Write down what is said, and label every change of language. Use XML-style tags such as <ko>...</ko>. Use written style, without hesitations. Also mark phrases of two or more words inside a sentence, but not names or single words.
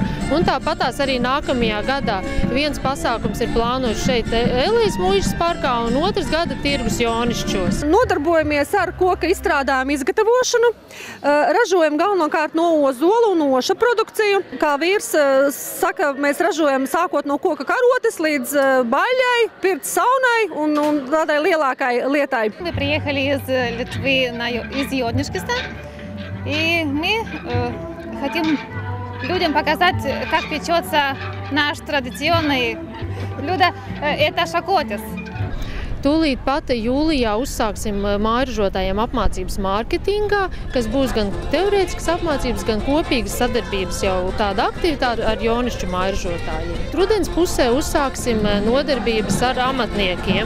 <lv>Un tāpatās arī nākamajā gadā viens pasākums ir plānots šeit Elejas muižas parkā un otrs gada tirgus Jonišķos. Nodarbojamies ar koka izstrādājumu izgatavošanu, ražojam galvenokārt no ozolu un oša produkciju. Kā vīrs saka, mēs ražojam sākot no koka karotes līdz baļai, pirts saunai un tādai lielākai lietai.</lv> <ru>Мы приехали из Литвы, из Йоднишкиста, и мы хотим людям показать, как печется наш традиционный блюдо. Это шакотис.</ru> <lv>Tūlīt pat jūlijā uzsāksim mājražotājiem apmācības mārketingā, kas būs gan teorētiskas apmācības, gan kopīgas sadarbības jau tāda aktivitāte ar Jonišķu mājražotājiem. Rudens pusē uzsāksim nodarbības ar amatniekiem.</lv>